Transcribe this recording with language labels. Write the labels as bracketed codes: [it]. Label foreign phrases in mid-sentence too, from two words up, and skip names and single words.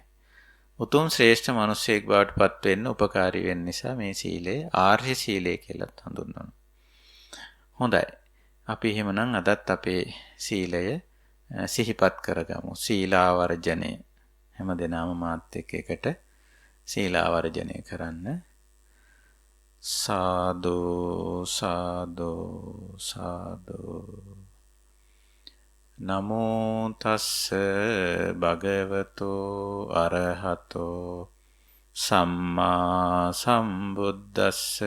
[si] උතුම් ශ්‍රේෂ්ඨ මිනිසෙක් බවට පත් වෙන්න උපකාරී වෙන නිසා මේ සීලය ආර්ය සීලය කියලත් හඳුන්වනවා. හොඳයි. අපි එහෙමනම් අදත් අපේ සීලය සිහිපත් කරගමු. සීලාවර්ජනය. හැමදෙනාම මාත් එක්ක සීලාවර්ජනය කරන්න. සාදු සාදු සාදු. [pi] නමෝ තස්ස භගවතෝ අරහතෝ සම්මා සම්බුද්දස්ස.